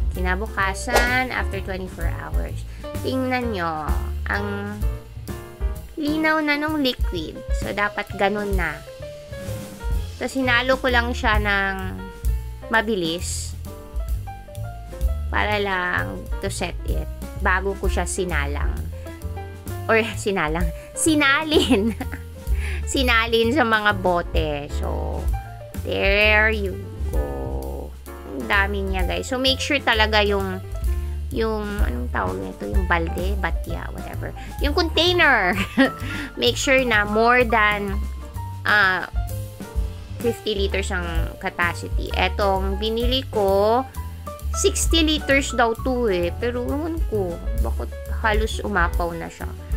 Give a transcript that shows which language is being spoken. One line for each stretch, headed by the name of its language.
English: Kinabukasan, after 24 hours.
Filipino: Tingnan nyo, ang linaw na nung liquid. So, dapat ganun na. Tapos, hinalo ko lang siya ng mabilis para lang
English: to set it.
Filipino: Bago ko siya sinalang. Or, sinalin. Sinalin sa mga bote.
English: So, there you go.
Filipino: Ang dami niya, guys.
English: So, make sure
Filipino: talaga yung anong tawag nito? Yung balde, batya, whatever. Yung container.
English: Make sure na more than 50 liters ang capacity.
Filipino: Etong binili ko, 60 liters daw to eh. Pero ewan ko, bakit halos umapaw na siya.